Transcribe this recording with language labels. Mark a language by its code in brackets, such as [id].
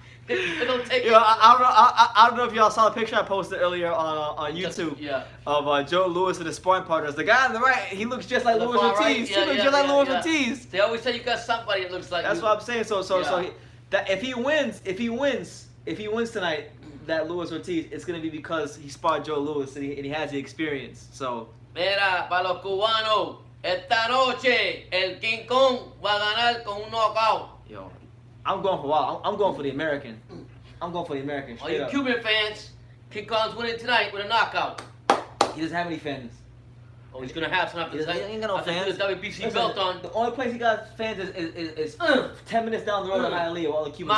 [en] I don't know if y'all saw the picture I posted earlier on YouTube of Joe Louis and his sparring partners. The guy on the right, he looks just like Luis Ortiz. He looks just like Luis Ortiz. They always say you got somebody that looks like. That's what I'm saying. So if he wins tonight, that Luis Ortiz, it's gonna be because he sparred Joe Louis and he has the experience. So. [es] Mira, para los cubanos, esta noche el King Kong va a ganar con un knockout. [en] Yo, I'm going for Wild. I'm going for the American. I'm going for the American. All you Cuban fans, King Kong's winning tonight with a knockout. He doesn't have any fans. Oh, he's gonna have some after tonight. He ain't got no fans. The WBC belt on. The only place he got fans is 10 minutes down the road in Hialeah, all the Cubans.